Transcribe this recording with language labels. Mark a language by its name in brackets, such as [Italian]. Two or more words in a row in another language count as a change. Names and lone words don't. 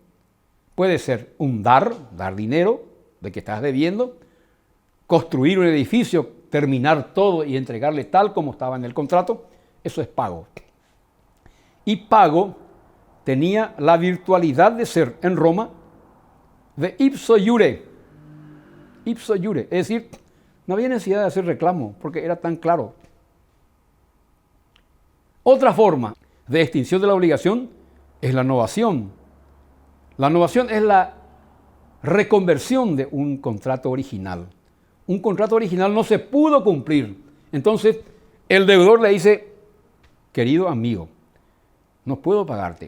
[Spanish] Puede ser un dar dinero de que estás debiendo, construir un edificio, terminar todo y entregarle tal como estaba en el contrato, eso es pago. Y pago tenía la virtualidad de ser en Roma de [Latin] ipso iure. Ipso iure, [Spanish] es decir, no había necesidad de hacer reclamo porque era tan claro. Otra forma de extinción de la obligación es la novación. La novación es la reconversión de un contrato original. Un contrato original no se pudo cumplir. Entonces, el deudor le dice, querido amigo, no puedo pagarte.